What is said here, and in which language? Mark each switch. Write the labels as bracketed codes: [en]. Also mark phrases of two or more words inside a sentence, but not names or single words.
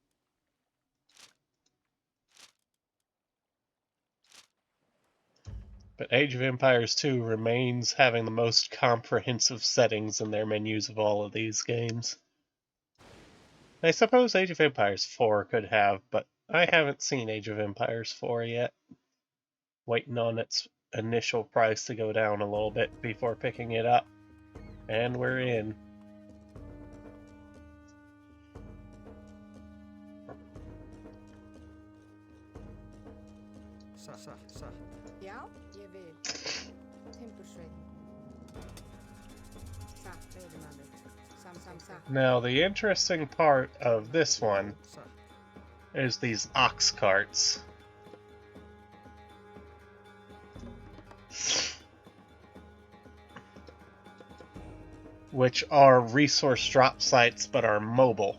[en] But Age of Empires 2 remains having the most comprehensive settings in their menus of all of these games. I suppose Age of Empires 4 could have, but I haven't seen Age of Empires 4 yet. Waiting on its initial price to go down a little bit before picking it up. And we're in. [is] Ja, ég vil. Timbursveit. [en] Now, the interesting part of this one is these ox carts. Which are resource drop sites but are mobile.